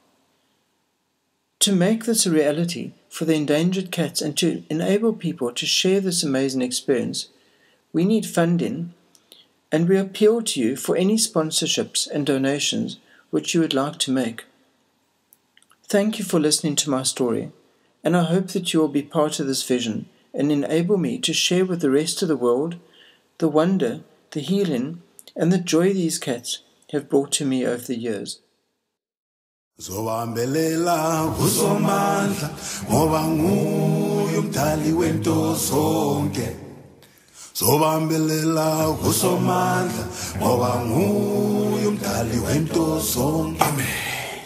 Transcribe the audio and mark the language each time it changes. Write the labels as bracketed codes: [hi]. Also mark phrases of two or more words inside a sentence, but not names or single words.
[en] To make this a reality for the endangered cats and to enable people to share this amazing experience, we need funding, and we appeal to you for any sponsorships and donations which you would like to make. Thank you for listening to my story, and I hope that you will be part of this vision and enable me to share with the rest of the world the wonder, the healing, and the joy these cats have brought to me over the years. [nd] Zobambelela kusomandla ngoba nguye umdali wento zonke. Zobambelela kusomandla ngoba nguye umdali wento zonke. Amen.